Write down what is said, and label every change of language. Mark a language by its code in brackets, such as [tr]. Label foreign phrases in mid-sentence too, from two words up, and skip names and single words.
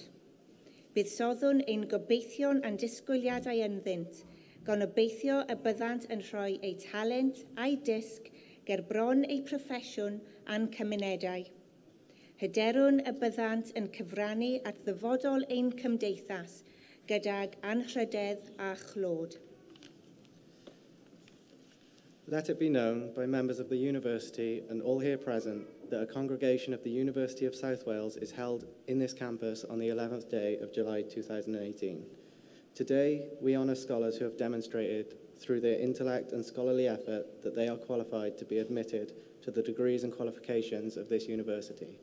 [cy] Buddsodwn ein gobeithion a'n disgwyliadau ynddynt, gan obeithio y byddant yn rhoi ei talent a'i disg ger bron ei proffesiwn a'n cymunedau. Hyderwn y byddant yn cyfrannu at ddyfodol ein cymdeithas gydag anrhydedd a chlod. [en] Let it be known by members of the University and all here present that a congregation of the University of South Wales is held in this campus on the 11th day of July 2018. Today, we honour scholars who have demonstrated through their intellect and scholarly effort that they are qualified to be admitted to the degrees and qualifications of this university.